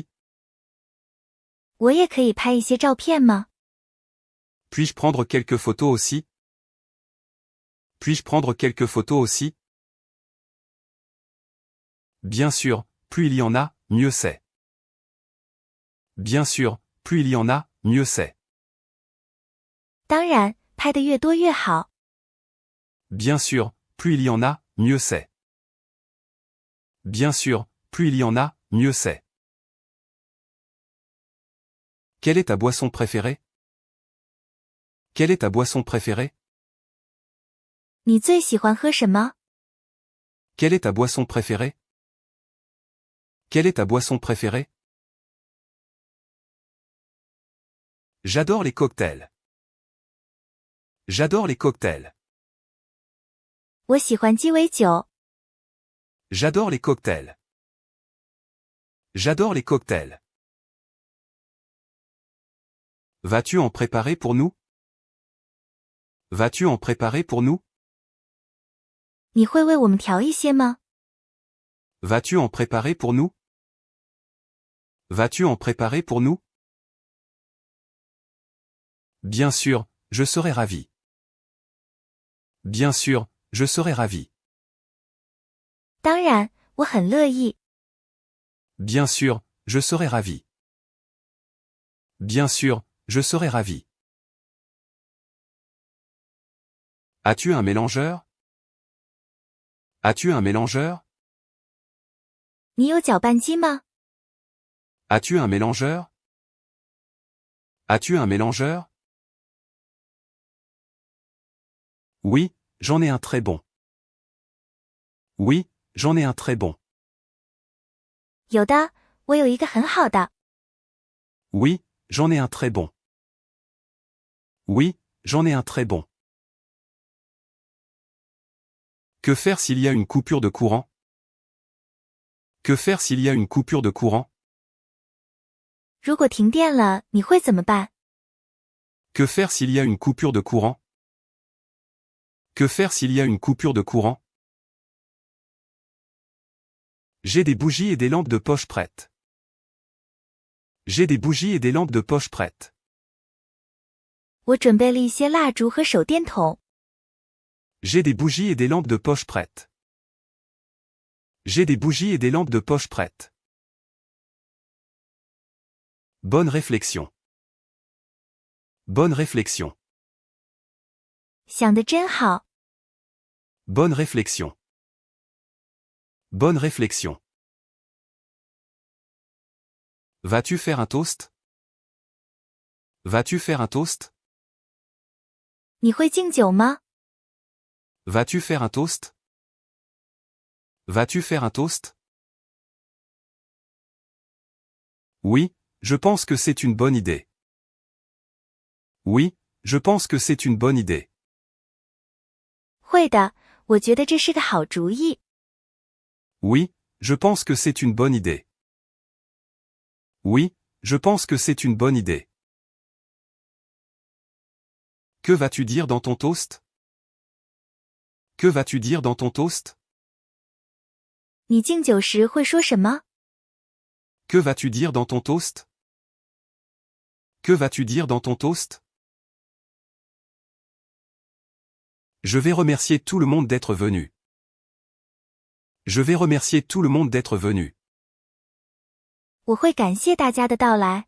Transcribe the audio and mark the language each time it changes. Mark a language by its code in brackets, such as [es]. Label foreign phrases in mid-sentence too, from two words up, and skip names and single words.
[zh] 我也可以拍一些照片吗？ [fr] Puis-je prendre quelques photos aussi? Puis-je prendre quelques photos aussi? Bien sûr, plus il y en a, mieux c'est. Bien sûr, plus il y en a, mieux c'est. [zh] 当然，拍得越多越好。 [fr] Bien sûr, plus il y en a, mieux c'est. Bien sûr, plus il y en a, mieux c'est. Quelle est ta boisson préférée? Quelle est ta boisson préférée? [zh] 你最喜欢喝什么？ [fr] Quelle est ta boisson préférée? Quelle est ta boisson préférée? J'adore les cocktails. J'adore les cocktails. [zh] 我喜欢鸡尾酒。 [fr] J'adore les cocktails. J'adore les cocktails. Vas-tu en préparer pour nous? Vas-tu en préparer pour nous? [zh] 你会为我们调一些吗？ [fr] Vas-tu en préparer pour nous? Vas-tu en préparer pour nous? Bien sûr, je serai ravi. Bien sûr, je serai ravi. [zh] 当然，我很乐意。 [fr] Bien sûr, je serai ravi. Bien sûr, je serai ravi. As-tu un mélangeur? As-tu un mélangeur? [zh] 你有搅拌机吗？ [fr] As-tu un mélangeur? As-tu un mélangeur? Oui, j'en ai un très bon. Oui, j'en ai un très bon. [zh] 有的，我有一个很好的。 [fr] Oui, j'en ai un très bon. Oui, j'en ai un très bon. Que faire s'il y a une coupure de courant? Que faire s'il y a une coupure de courant? [zh] 如果停电了，你会怎么办？ [fr] Que faire s'il y a une coupure de courant? Que faire s'il y a une coupure de courant? J'ai des bougies et des lampes de poche prêtes. J'ai des bougies et des lampes de poche prêtes. [zh] 我准备了一些蜡烛和手电筒。 [fr] J'ai des bougies et des lampes de poche prêtes. J'ai des bougies et des lampes de poche prêtes. Bonne réflexion. Bonne réflexion. [zh] 想得真好。 [fr] Bonne réflexion. Bonne réflexion. Vas-tu faire un toast? Vas-tu faire un toast? [zh] 你会敬酒吗？ [fr] Vas-tu faire un toast? Vas-tu faire un toast? Oui, je pense que c'est une bonne idée. Oui, je pense que c'est une bonne idée. [zh] 会的，我觉得这是个好主意。 [fr] Oui, je pense que c'est une bonne idée. Oui, je pense que c'est une bonne idée. Que vas-tu dire dans ton toast? Que vas-tu dire dans ton toast? [zh] 你敬酒时会说什么？ [fr] Que vas-tu dire dans ton toast? Que vas-tu dire dans ton toast? Je vais remercier tout le monde d'être venu. Je vais remercier tout le monde d'être venu. [zh] 我会感谢大家的到来。